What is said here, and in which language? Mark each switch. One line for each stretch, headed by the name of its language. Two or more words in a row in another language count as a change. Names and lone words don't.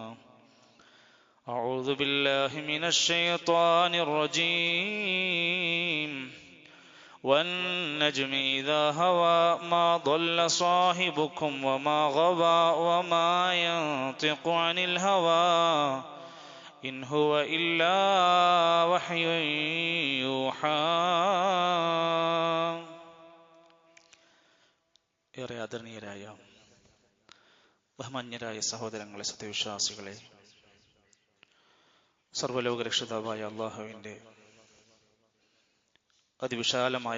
Arabic: أعوذ بالله من الشيطان الرجيم والنجم إذا هوى ما ضل صاحبكم وما غوى وما ينطق عن الهوى إن هو إلا وحي يوحى.
Malayalam: ഏറെ ആദരണീയരായ ബഹുമാന്യരായ സഹോദരങ്ങളെ, സത്യവിശ്വാസികളെ, സർവ്വലോക രക്ഷിതാവായ അള്ളാഹുവിൻ്റെ അതിവിശാലമായ